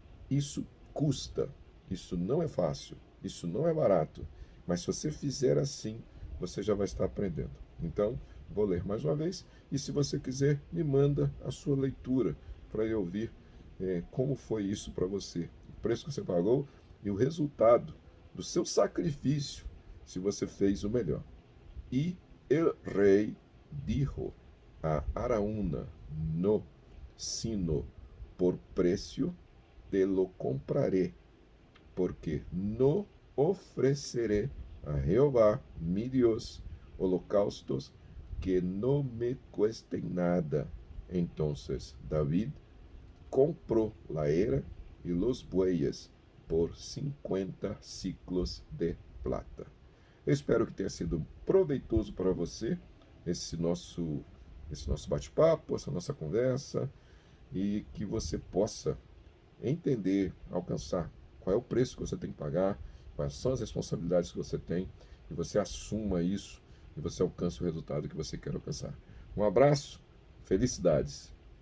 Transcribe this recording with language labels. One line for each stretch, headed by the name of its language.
Portuguese: Isso custa, isso não é fácil, isso não é barato, mas se você fizer assim, você já vai estar aprendendo. Então, vou ler mais uma vez e se você quiser, me manda a sua leitura para eu ouvir como foi isso para você, o preço que você pagou e o resultado do seu sacrifício, se você fez o melhor.
Spanish: E el rei dijo a Araúna: no, sino por precio te lo compraré, porque no ofreceré a Jehová mi Dios holocaustos que no me cuesten nada. Entonces David compró la era y los bueyes por 50 ciclos de plata.
Portuguese: Eu espero que tenha sido proveitoso para você esse nosso bate-papo, essa nossa conversa, e que você possa entender, alcançar qual é o preço que você tem que pagar, quais são as responsabilidades que você tem, e você assuma isso e você alcance o resultado que você quer alcançar. Um abraço, felicidades!